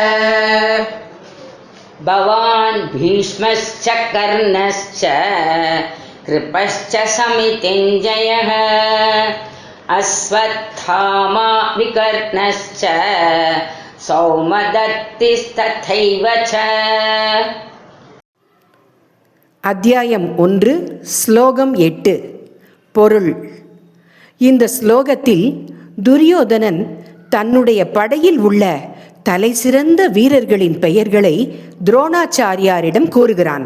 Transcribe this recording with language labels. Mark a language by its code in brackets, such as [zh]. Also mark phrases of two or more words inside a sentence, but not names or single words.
[sa] भवान् भीष्मश्च कर्णश्च कृपश्च समितिञ्जयः अश्वत्थामा विकर्णश्च सौमदत्तिस्तथैव च. [ta] அத்தியாயம் 1 ஸ்லோகம் 8. பொருள். இந்த ஸ்லோகத்தில் துரியோதனன் தன்னுடைய படையில் உள்ள தலைசிறந்த வீரர்களின் பெயர்களை துரோணாச்சாரியாரிடம் கூறுகிறான்.